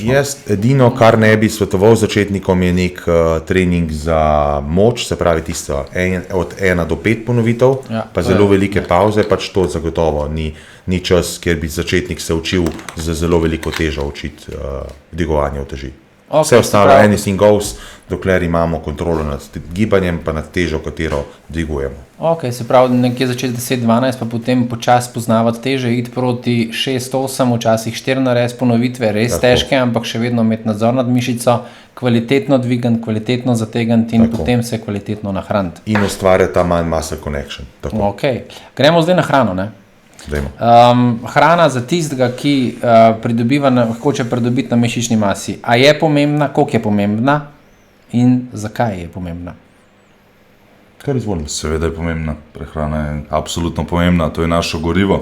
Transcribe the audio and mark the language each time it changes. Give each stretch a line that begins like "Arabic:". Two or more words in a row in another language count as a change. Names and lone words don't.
Slovenian: Jaz edino, kar ne bi svetoval začetnikom, je nek trening za moč, se pravi tisto od 1 do 5 ponovitev, pa zelo velike pauze, pač to zagotovo ni čas, kjer bi začetnik se učil z zelo veliko težo učiti dvigovanje uteži. Vse ostalo
English: anything goes,
Slovenian: dokler imamo kontrolo nad gibanjem, pa nad težo, katero dvigujemo. Ok, se pravi, nekje začeti 10-12, pa potem počasi poznavati teže, iti proti 6-8, včasih 4 nares ponovitve, res težke, ampak še vedno imeti nadzor nad mišico, kvalitetno dvigant, kvalitetno zategant in potem se kvalitetno nahraniti. In ustvarjati ta
English: mind muscle connection.
Slovenian: Tako. Ok, gremo zdaj na hrano, ne? Hrana za tistega, ki hoče pridobiti na mišični masi, a je pomembna, koliko je pomembna in zakaj je pomembna? Kar izvolim. Seveda je pomembna, prehrana je absolutno pomembna, to je naše gorivo.